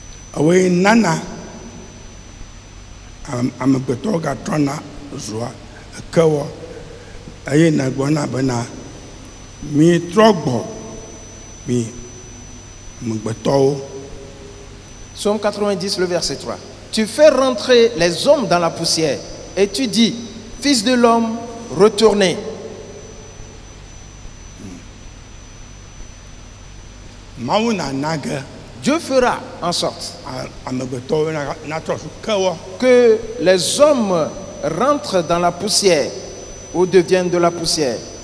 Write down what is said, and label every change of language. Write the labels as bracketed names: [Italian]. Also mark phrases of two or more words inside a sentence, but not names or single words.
[Ewe] Awe nana amegbetɔ gatrɔna zua ekewɔ eye nagbɔna bena mi trɔ gbɔ mi amegbetɔwo. [French] Psaume 90, le verset 3. Tu fais rentrer les hommes dans la poussière et tu dis, Fils de l'homme, retournez. Dieu fera en sorte que les hommes rentrent dans la poussière ou deviennent de la poussière.